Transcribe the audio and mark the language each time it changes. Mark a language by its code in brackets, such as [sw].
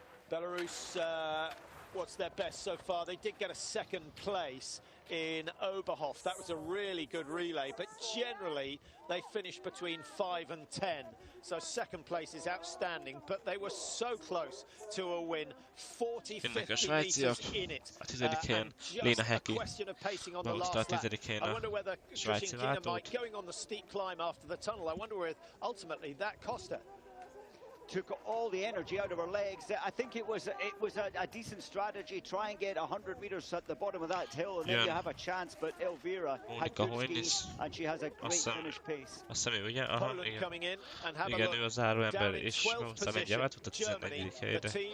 [en] Belarus, what's their best so far? They did get a 2nd place in Oberhof. That was a really good relay, but generally they finished between 5 and 10. So 2nd place is outstanding, but they were so close to a win. 40-50 meters in it. [hu] A 10. helyen Léna Heki behozta a 10. helyen a svájci váltót. [en] Going on the steep climb after the tunnel, I wonder where ultimately that cost her. Took all the energy out of her legs. I think it was a decent strategy. Try and get 100 meters at the bottom of that hill, and then you have a chance. But Elvira had good ski, and she has a great finish pace. [hu] Azt hiszem, ugye? Aha, igen, ő az záró ember, és aztán egy javat a 14. helyre.